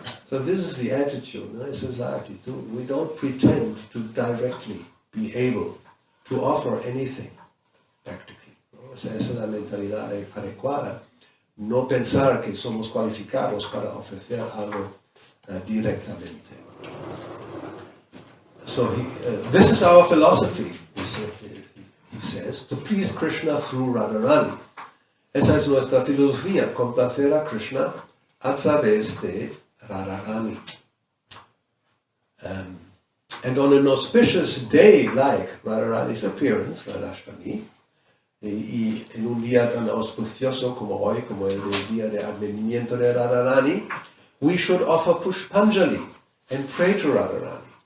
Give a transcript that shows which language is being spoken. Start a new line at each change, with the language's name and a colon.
English: So this is the attitude, no? This is
Spanish: la actitud.
English: We don't pretend to directly be able to offer anything, practically.
Spanish: ¿No? Esa es la mentalidad adecuada. No pensar que somos cualificados para ofrecer algo directamente.
English: So this is our philosophy, he says, to please Krishna through Radharani.
Spanish: Esa es nuestra filosofía, complacer a Krishna a través de Radharani.
English: And on an auspicious day like Radharani's appearance, Radhastami,
Spanish: y en un día tan auspicioso como hoy, como el día de advenimiento de Radharani,
English: we should offer Pushpanjali and pray to Radharani.